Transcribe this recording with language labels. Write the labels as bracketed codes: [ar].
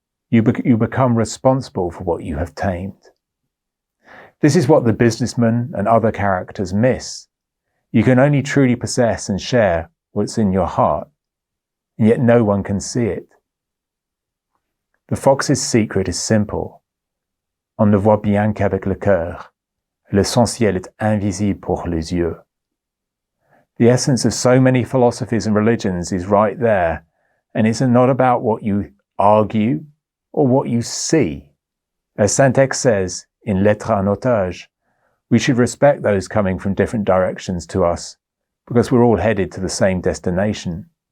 [en] You become responsible for what you have tamed. This is what the businessman and other characters miss. You can only truly possess and share what's in your heart, and yet no one can see it. The fox's secret is simple. [fr] On ne voit bien qu'avec le cœur. L'essentiel est invisible pour les yeux. [en] The essence of so many philosophies and religions is right there, and it's not about what you argue or what you see. As Saint-Ex says in Lettres en otage, we should respect those coming from different directions to us, because we're all headed to the same destination.